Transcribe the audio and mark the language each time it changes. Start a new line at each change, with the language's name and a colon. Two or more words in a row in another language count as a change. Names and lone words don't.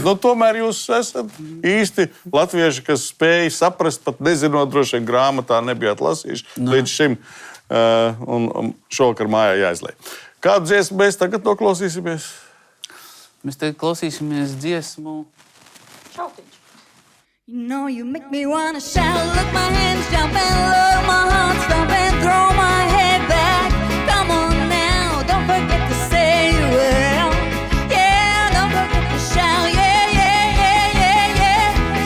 Latvian: Nu, tomēr jūs esat īsti latvieši, kas spēj saprast, pat nezinot, droši vien grāmatā nebijāt lasījuši līdz šim, un šovakar mājā jāizliek. Kādu dziesmu mēs tagad noklausīsimies? Mēs tagad klausīsimies dziesmu Šautiņš.
English: You know you make me wanna shout, look my hands jump and low, my heart stop and throw my head back. Come on now, don't forget to say you will. Yeah, don't forget to shout, yeah, yeah, yeah, yeah, yeah.